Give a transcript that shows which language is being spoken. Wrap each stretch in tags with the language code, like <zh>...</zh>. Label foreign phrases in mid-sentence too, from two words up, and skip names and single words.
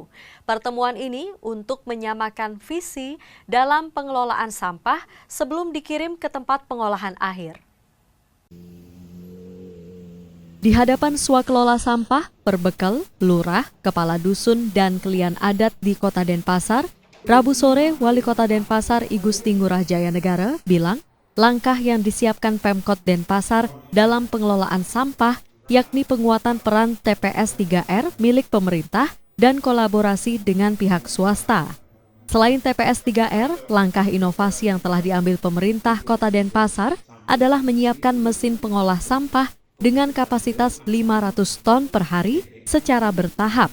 <id>Pertemuan ini untuk menyamakan visi dalam pengelolaan sampah sebelum dikirim ke tempat pengolahan akhir. Di hadapan swakelola sampah, perbekal, lurah, kepala dusun, dan kelian adat di Kota Denpasar, Rabu sore Wali Kota Denpasar I Gusti Ngurah Jaya Negara bilang langkah yang disiapkan Pemkot Denpasar dalam pengelolaan sampah yakni penguatan peran TPS 3R milik pemerintah dan kolaborasi dengan pihak swasta. Selain TPS 3R, langkah inovasi yang telah diambil pemerintah Kota Denpasar adalah menyiapkan mesin pengolah sampah dengan kapasitas 500 ton per hari secara bertahap.</id>